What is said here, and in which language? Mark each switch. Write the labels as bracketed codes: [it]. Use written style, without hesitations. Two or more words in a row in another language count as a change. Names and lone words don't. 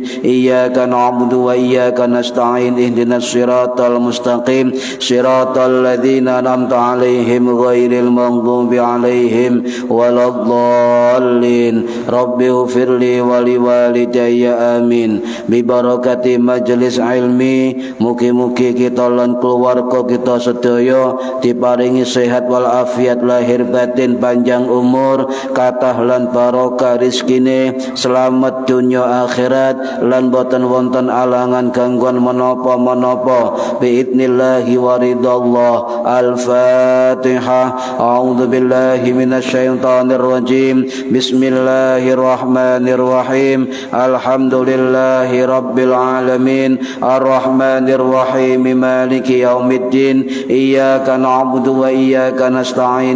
[ar] إياك نعبد وإياك نستعين. اهدنا الصراط المستقيم. صراط الذين أنعمت عليهم غير المغضوب عليهم ولا الضالين. رب اغفر لي ولوالدي آمين. ببركة مجلس علمي, [jv] mugi-mugi kita lan keluarga kita sedaya diparingi sehat wal afiat lahir batin, panjang umur, kathah lan barokah rizkine, selamat dunya akhirat, lan boten wonten alangan gangguan menapa-menapa [ar] بإذن الله ورضا الله. [jv] Al-Fatihah. [ar] أعوذ بالله من الشيطان الرجيم. بسم الله الرحمن الرحيم. الحمد لله رب العالمين. الرحمن الرحيم. مالك يوم الدين. إياك نعبد وإياك نستعين.